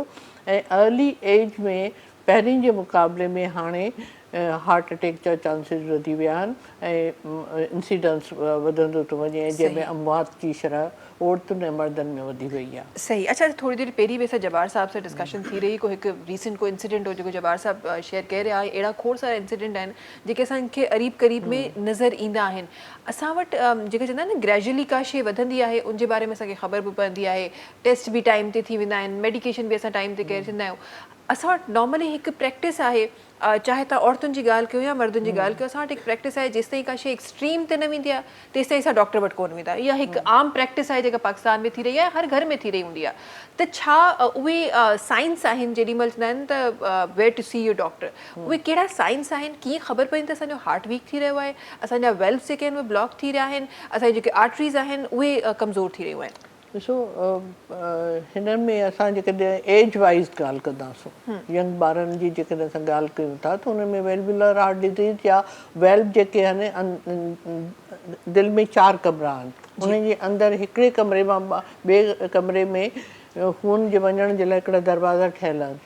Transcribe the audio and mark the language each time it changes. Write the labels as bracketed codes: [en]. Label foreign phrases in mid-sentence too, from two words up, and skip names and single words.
[sd] ऐं [en] early age [sd] में पहिरीं जे मुक़ाबले में हाणे [en] heart attack [sd] जा चांसिस वधी विया आहिनि ऐं इंसिडेंस वधंदो थो वञे, जंहिंमें अमवात जी शरह औरतुनि ऐं मर्दनि में वधी वई आहे। सही। अच्छा थोड़ी देर पहिरीं बि असां जबार साहिब सां डिस्कशन थी रही, को हिकु रीसेंट को इंसिडेंट हो जेको जबार साहिब शेयर करे रहिया आहे। अहिड़ा खोड़ सारा इंसिडेंट आहिनि जेके असांखे क़रीब में नज़र ईंदा आहिनि। असां वटि जेके चवंदा आहिनि न ग्रेजुअली का शइ वधंदी आहे उनजे बारे में असांखे ख़बर बि पवंदी आहे, टेस्ट बि टाइम ते थी वेंदा आहिनि, मेडिकेशन बि असां टाइम ते करे छॾींदा आहियूं। असां वटि नॉर्मली हिकु प्रैक्टिस आहे चाहे तव्हां औरतुनि जी ॻाल्हि कयो या मर्दनि जी ॻाल्हि कयो, असां वटि हिकु प्रैक्टिस आहे जेसिताईं का शइ एक्सट्रीम ते न वेंदी आहे तेसिताईं असां डॉक्टर वटि कोन वेंदा। इहा हिकु आम प्रैक्टिस आहे जेका पाकिस्तान में थी रही आहे, हर घर में थी रही हूंदी आहे। त छा उहे साइंस आहिनि, जेॾीमहिल चवंदा आहिनि त [en] where to see your doctor, [sd] उहे कहिड़ा साइंस आहिनि? कीअं ख़बर पवंदी त असांजो हार्ट वीक थी रहियो आहे, असांजा वेल्व्स जेके आहिनि उहे ब्लॉक थी रहिया आहिनि, असांजी जेके आर्टरीज़ आहिनि उहे कमज़ोर थी रहियूं आहिनि? ॾिसो, हिन में असां जेकॾहिं [en] age wise [sd] ॻाल्हि कंदासीं, यंग ॿारनि जी जेकॾहिं असां ॻाल्हि कयूं था त हुन में [en] valvular heart disease [sd] या वेल्व जेके आहिनि, दिलि में 4 कमरा आहिनि, उन जे अंदरि हिकिड़े कमरे मां ॿिए कमरे में खून जे वञण जे लाइ हिकिड़ा दरवाज़ा ठहियल आहिनि।